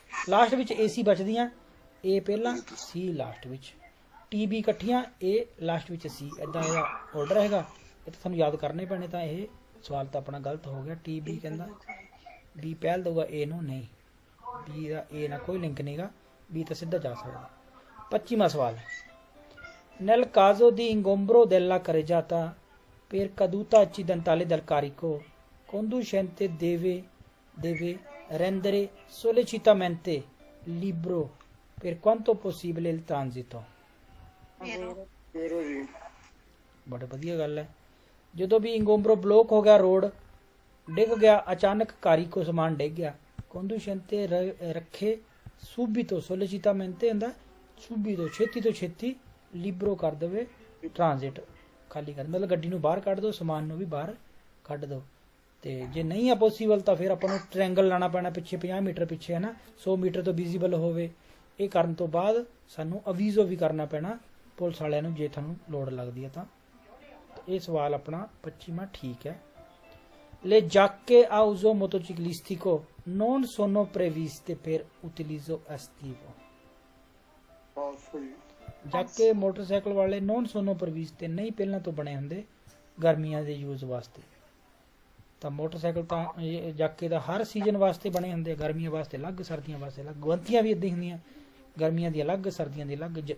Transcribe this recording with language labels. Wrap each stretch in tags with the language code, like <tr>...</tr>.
<pa>Last ਵਿੱਚ AC ਬਚਦੀਆਂ, A ਪਹਿਲਾਂ C last ਵਿੱਚ, TB ਇਕੱਠੀਆਂ A ਲਾਸਟ ਵਿੱਚ C। ਇੱਦਾਂ ਇਹਦਾ ਆਰਡਰ ਹੈਗਾ, ਇਹ ਤਾਂ ਤੁਹਾਨੂੰ ਯਾਦ ਕਰਨੇ ਪੈਣੇ। ਤਾਂ ਇਹ ਸਵਾਲ ਤਾਂ ਆਪਣਾ ਗਲਤ ਹੋ ਗਿਆ। TB ਕਹਿੰਦਾ B ਪਹਿਲ ਦਊਗਾ A ਨੂੰ, ਨਹੀਂ B ਦਾ A ਨਾਲ ਕੋਈ ਲਿੰਕ ਨਹੀਂਗਾ, B ਤਾਂ ਸਿੱਧਾ ਜਾ ਸਕਦਾ। 25ਵਾਂ ਸਵਾਲ</pa> <it>Nel caso di ingombro della carreggiata per caduta accidentale del carico conducente deve rendere sollecitamente libero per quanto possibile il transito।</it> <pa>ਬੜੇ ਵਧੀਆ ਗੱਲ ਹੈ। ਜਦੋਂ ਵੀ ਇੰਗੋਬਰੋ ਬਲੋਕ ਹੋ ਗਿਆ, ਰੋਡ ਡਿੱਗ ਗਿਆ, ਅਚਾਨਕ ਕਾਰੀਕੋ ਸਮਾਨ ਡਿੱਗ ਗਿਆ, ਕੰਡੂਸ਼ੈਂਤੇ ਰੱਖੇ ਸੂਬੀਤੋ ਸੋਲਿਚਿਟਾਮੈਂਤੇ ਹੁੰਦਾ ਸੂਬੀਤੋ ਛੇਤੀ ਤੋਂ ਛੇਤੀ ਲਿਬਰੋ ਕਰ ਦੇਵੇ, ਟ੍ਰਾਂਜ਼ਿਟ ਖਾਲੀ ਕਰ, ਮਤਲਬ ਗੱਡੀ ਨੂੰ ਬਾਹਰ ਕੱਢ ਦਿਓ, ਸਮਾਨ ਨੂੰ ਵੀ ਬਾਹਰ ਕੱਢ ਦਿਓ। ਤੇ ਜੇ ਨਹੀਂ ਆ ਪੋਸੀਬਲ ਤਾਂ ਫਿਰ ਆਪਾਂ ਨੂੰ ਟ੍ਰਾਇੰਗਲ ਲਾਣਾ ਪੈਣਾ ਪਿੱਛੇ 50 ਮੀਟਰ ਪਿੱਛੇ ਹੈ ਨਾ, 100 ਮੀਟਰ ਤੋਂ ਵਿਜ਼ੀਬਲ ਹੋਵੇ। ਇਹ ਕਰਨ ਤੋਂ ਬਾਅਦ ਸਾਨੂੰ ਅਵੀਜ਼ੋ ਵੀ ਕਰਨਾ ਪੈਣਾ ਪੁਲਿਸ ਵਾਲਿਆਂ ਨੂੰ ਜੇ ਤੁਹਾਨੂੰ ਲੋੜ ਲੱਗਦੀ ਹੈ ਤਾਂ। ਇਹ ਸਵਾਲ ਆਪਣਾ 25ਵਾਂ ਠੀਕ ਹੈ।</pa> <it>Le giacche a uso motociclistico non sono previste per utilizzo estivo।</it> <pa>ਜਾਕੇ ਮੋਟਰਸਾਈਕਲ ਵਾਲੇ ਨੋਨ ਸੋਨੋ ਪ੍ਰਵੀਸਤੇ ਨਹੀਂ ਪਹਿਲਾਂ ਤੋਂ ਬਣੇ ਹੁੰਦੇ ਗਰਮੀਆਂ ਦੇ ਯੂਜ਼ ਵਾਸਤੇ। ਤਾਂ ਮੋਟਰਸਾਈਕਲ ਤਾਂ ਜਾਕੇ ਦਾ ਹਰ ਸੀਜ਼ਨ ਵਾਸਤੇ ਬਣੇ ਹੁੰਦੇ, ਗਰਮੀਆਂ ਵਾਸਤੇ ਅਲੱਗ, ਸਰਦੀਆਂ ਵਾਸਤੇ ਅਲੱਗ। ਗਵੰਤੀਆਂ ਵੀ ਇੱਦਾਂ ਹੀ ਹੁੰਦੀਆਂ, ਗਰਮੀਆਂ ਦੀ ਅਲੱਗ, ਸਰਦੀਆਂ ਦੀ ਅਲੱਗ।</pa>